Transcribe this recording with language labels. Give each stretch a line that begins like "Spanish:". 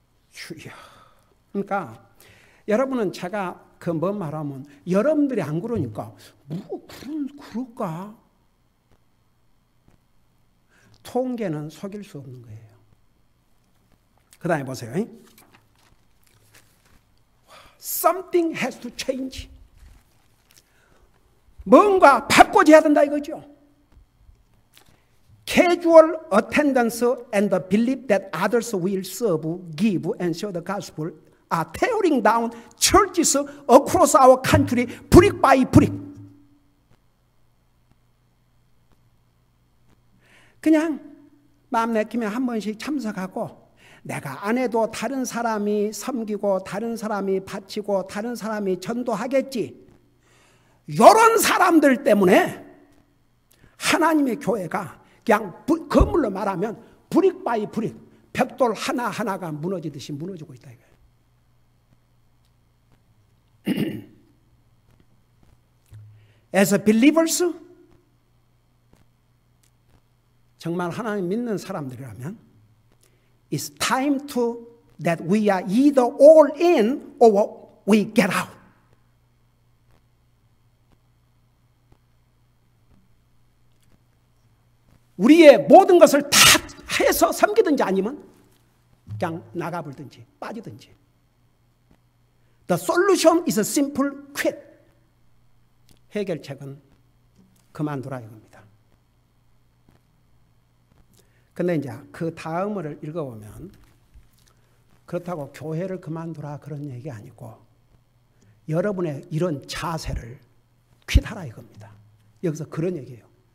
Korean: 주야. 그러니까 여러분은 제가 그 뭔 말하면 여러분들이 안 그러니까 뭐 그럴까? 통계는 속일 수 없는 거예요. 그 다음에 보세요.
English: Something has to change.
Korean: 뭔가 바꿔줘야 된다 이거죠.
English: Casual attendance and the belief that others will serve, give, and share the gospel are tearing down churches across our country brick by brick.
Korean: 그냥 마음 내키면 한 번씩 참석하고 내가 안 해도 다른 사람이 섬기고 다른 사람이 바치고 다른 사람이 전도하겠지. 이런 사람들 때문에 하나님의 교회가 그냥 건물로 말하면 브릭 바이 브릭 벽돌 하나하나가 무너지듯이 무너지고 있다 이거예요.
English: As believers,
Korean: 정말 하나님 믿는 사람들이라면
English: it's time to that we are either all in or we get out.
Korean: 우리의 모든 것을 다 해서 섬기든지 아니면 그냥 나가버리든지 빠지든지.
English: The solution is a simple quit.
Korean: 해결책은 그만두라 이겁니다. 근데 이제 그 다음을 읽어보면 그렇다고 교회를 그만두라 그런 얘기 아니고 여러분의 이런 자세를 퀴트하라 이겁니다. 여기서 그런 얘기예요.